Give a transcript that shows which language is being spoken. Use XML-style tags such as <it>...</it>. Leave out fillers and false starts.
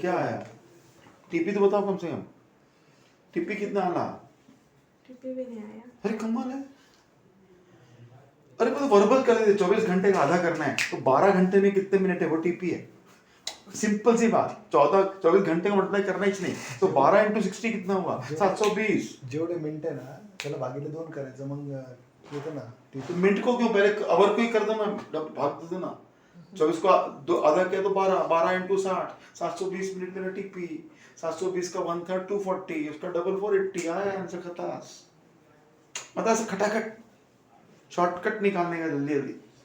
<hi>क्या आया? टीपी तो बताओ कम से कम. टीपी कितना आला? टीपी भी नहीं आया. अरे कमाल है. अरे मतलब वर्बल कर देते 24 घंटे का आधा करना है तो 12 घंटे में कितने मिनट है वो टीपी है. सिंपल सी बात. 24 घंटे का मल्टीप्लाई करना ही नहीं तो 12 × 60 कितना हुआ? 720.</hi> <mr>जेवढे मिनिट आहे ना त्याला भागिले 2 करायचं मग येतं ना.</mr> <hi>तो मिनट को क्यों पहले आवर को ही कर दो ना, भाग दो ना. 24 को आधा किया तो 12 × 60 720 मिनट मेरा टीपी. 720 का 1/3 240 उसका डबल 480 आया आंसर खटास. मतलब ऐसे खटाखट शॉर्टकट निकालने का जल्दी जल्दी.</hi>